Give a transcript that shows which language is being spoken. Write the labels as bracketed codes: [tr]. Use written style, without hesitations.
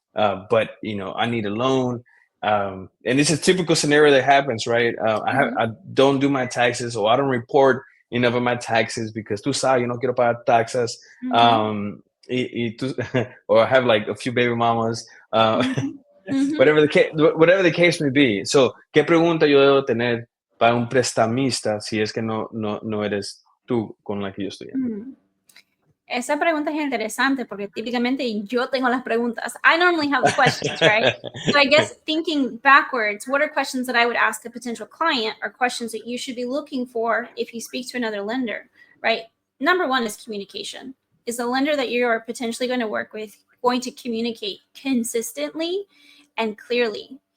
[en] But I need a loan. And it's a typical scenario that happens, right? Mhm. I don't do my taxes, or I don't report enough of my taxes because [es] tú sabes, yo no quiero pagar taxes. Mhm. [en] Um, or I have like a few baby mamas. Mhm. Mhm. Whatever the case may be. [es] So, ¿qué pregunta yo debo tener para un prestamista si es que no eres tú con la que yo estoy? Mm. Esa pregunta es interesante porque típicamente yo tengo las preguntas. [en] I normally have the questions, right? So I guess thinking backwards, what are questions that I would ask a potential client or questions that you should be looking for if you speak to another lender, right? Number one is communication. Is the lender that you are potentially going to work with going to communicate consistently and clearly?